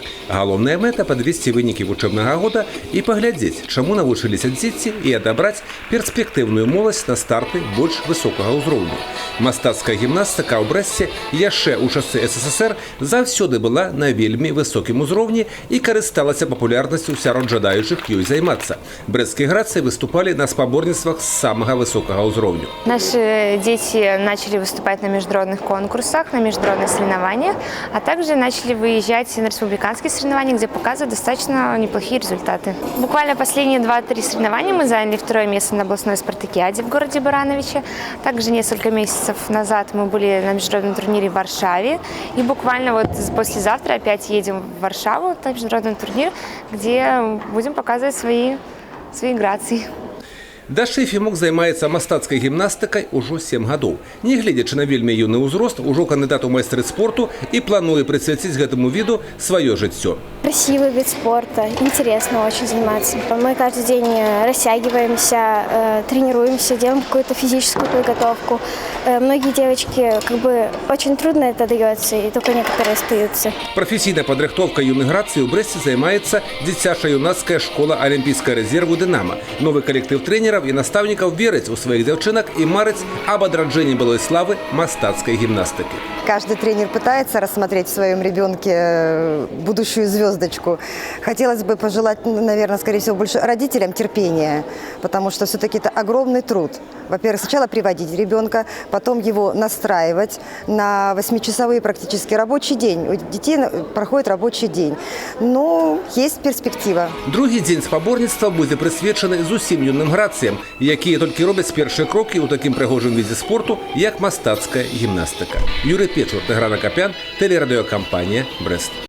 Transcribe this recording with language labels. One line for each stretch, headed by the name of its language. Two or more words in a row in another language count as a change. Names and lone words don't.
Belarusian: Галоўная мэта – падвесці вынікі вучэбнага года і паглядзець, чаму навучыліся дзеці і адабраць перспектыўную моладзь на старты больш высокага ўзроўню. Мастацкая гімнастыка ў Брэсце яшчэ ў часы СССР заўсёды была на вельмі высокім узроўні і карысталася папулярнасцю сярод жадаючых ёй займацца. Брэсцкія грацыі выступалі на спаборніцтвах з самага высокага ўзроўню.
Russian: Наши дети начали выступать на международных конкурсах, на международных соревнованиях, а также начали выезжать на республиканские соревнования, где показывают достаточно неплохие результаты. Буквально последние 2-3 соревнования мы заняли 2-е место на областной спартакиаде в городе Барановиче. Также несколько месяцев назад мы были на международном турнире в Варшаве. И буквально вот послезавтра опять едем в Варшаву, на международный турнир, где будем показывать свои грации.
Belarusian: Даша Ефімук займаецца мастацкай гімнастыкай ужо 7 гадоў. Нягледзячы на вельмі юны ўзрост, ужо кандыдат у майстры спорту і плануе прысвяціць гэтаму віду сваё жыццё.
Russian: Красивый вид спорта, интересно очень заниматься. Мы каждый день растягиваемся, тренируемся, делаем какую-то физическую подготовку. Многие девочки, очень трудно это дается, и только некоторые остаются.
Belarusian: Прафесійная падрыхтоўка юных грацый у Брэсце займаецца дзіцяча-юнацкая школа алімпійскага рэзерву «Дынама». Новы калектыў трэнераў і настаўнікаў верыць у сваіх дзяўчынак і марыць об адраджэнні былой славы мастацкай гімнастыкі.
Russian: Каждый тренер пытается рассмотреть в своем ребенке будущую звездочку. Хотелось бы пожелать, наверное, скорее всего, больше родителям терпения, потому что все-таки это огромный труд. Во-первых, сначала приводить ребенка, потом его настраивать на 8-часовой практически рабочий день. У детей проходит рабочий день. Но есть перспектива.
Belarusian: Другі дзень спаборніцтва будзе прысвечаны зусім юным грацыям, якія толькі робяць першыя крокі ў такім прыгожым відзе спорту, як мастацкая гімнастыка. Юрый Печур, Тыгран Акопян, телерадиокомпания «Брест».